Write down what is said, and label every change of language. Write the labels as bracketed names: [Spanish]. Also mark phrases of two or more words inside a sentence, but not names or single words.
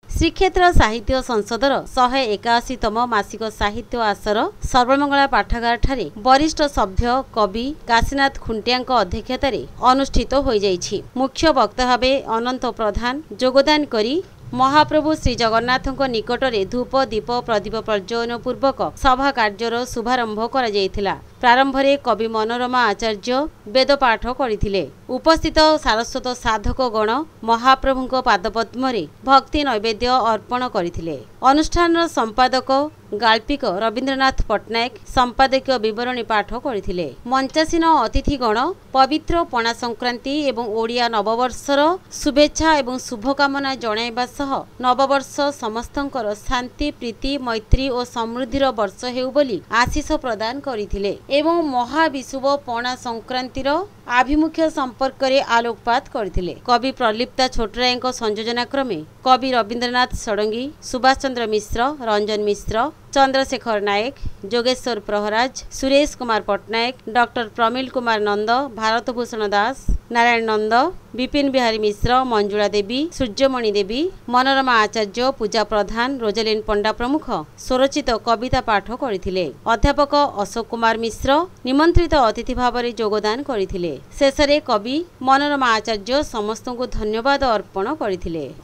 [Odia] ଶ୍ରୀକ୍ଷେତ୍ର ସାହିତ୍ୟ ସଂସଦର 181ତମ ମାସିକ ସାହିତ୍ୟ ଆସର ସର୍ବମଙ୍ଗଳା ପାଠାଗାର ଠାରେ ବରିଷ୍ଠ ସଭ୍ୟ କବି କାଶୀନାଥ ଖୁଣ୍ଟିଆଙ୍କ ଅଧ୍ୟକ୍ଷତାର ଅନୁଷ୍ଠିତ ହୋଇ ଯାଇଛି। ମୁଖ୍ୟ ବକ୍ତା ଭାବେ ଅନନ୍ତ ପ୍ରଧାନ ଯୋଗଦାନ କରି ମହାପ୍ରଭୁ ଶ୍ରୀ ଜଗନ୍ନାଥଙ୍କ ନିକଟରେ ଧୂପ ଦୀପ ପ୍ରଦୀପ ପ୍ରଜ୍ୱଳନ ପୂର୍ବକ ସଭା କାର୍ଯ୍ୟର ଶୁଭାରମ୍ଭ କରା ଯାଇଥିଲା। ପ୍ରାରମ୍ଭ ରେ କବି ମନୋରମା ଆଚାର୍ଯ୍ୟ ବେଦ ପାଠ କରିଥିଲେ। ଉପସ୍ଥିତ ସାରସ୍ୱତ ସାଧକ ଗଣ ମହାପ୍ରଭୁଙ୍କ ପାଦପଦ୍ମ ରେ ଭକ୍ତି ନୈବେଦ୍ୟ ଅର୍ପଣ କରିଥିଲେ। ଅନୁଷ୍ଠାନ ସମ୍ପାଦକ ଗାଳ୍ପିକ ରବୀନ୍ଦ୍ରନାଥ ପଟ୍ଟନାୟକ ସମ୍ପାଦକୀୟ ବିବରଣୀ ପାଠ କରିଥିଲେ। ମଞ୍ଚାସୀନ ଅତିଥିଗଣ ପବିତ୍ର ପଣା ସଂକ୍ରାନ୍ତି ଏବଂ ଓଡ଼ିଆ ନବବର୍ଷର ଶୁଭେଚ୍ଛା ଏବଂ ଶୁଭକାମନା ଜଣାଇବା ସହ ନବବର୍ଷ ସମସ୍ତଙ୍କର ଶାନ୍ତି ପ୍ରୀତି ମୈତ୍ରୀ ଓ ସମୃଦ୍ଧିର ବର୍ଷ ହେଉ ବୋଲି ଆଶିଷ ପ୍ରଦାନ କରିଥିଲେ ଏବଂ ମହାବିଷୁବ ପଣା ସଂକ୍ରାନ୍ତିର ଆଭିମୁଖ୍ୟ ସମ୍ପର୍କ ରେ ଆଲୋକପାତ କରିଥିଲେ। କବି ପ୍ରଲିପ୍ତା ଛୋଟରାୟଙ୍କ ସଂଯୋଜନା କ୍ରମେ କବି ରବୀନ୍ଦ୍ରନାଥ ଷଡ଼ଙ୍ଗୀ, ସୁଭାଷ ଚନ୍ଦ୍ର ମିଶ୍ର, ରଞ୍ଜନ ମିଶ୍ର, ଚନ୍ଦ୍ରଶେଖର ନାୟକ, ଯୋଗେଶ୍ୱର ପ୍ରହରାଜ, ସୁରେଶ କୁମାର ପଟ୍ଟନାୟକ, ଡକ୍ଟର ପ୍ରମିଳ କୁମାର ନନ୍ଦ, ଭାରତଭୂଷଣ ଦାସ, ନାରାୟଣ ନନ୍ଦ, ବିପିନ ବିହାରୀ ମିଶ୍ର, ମଞ୍ଜୁଳା ଦେବୀ, ସୂର୍ଯ୍ୟମଣି ଦେବୀ, ମନୋରମା ଆଚାର୍ଯ୍ୟ, ପୂଜା ପ୍ରଧାନ, ରୋଜଲିନ ପଣ୍ଡା ପ୍ରମୁଖ ସ୍ୱରଚିତ କବିତା ପାଠ କରିଥିଲେ। ଅଧ୍ୟାପକ ଅଶୋକ କୁମାର ମିଶ୍ର ନିମନ୍ତ୍ରିତ ଅତିଥି ଭାବରେ ଯୋଗଦାନ କରିଥିଲେ। ଶେଷରେ କବି ମନୋରମା ଆଚାର୍ଯ୍ୟ ସମସ୍ତଙ୍କୁ ଧନ୍ୟବାଦ ଅର୍ପଣ କରିଥିଲେ।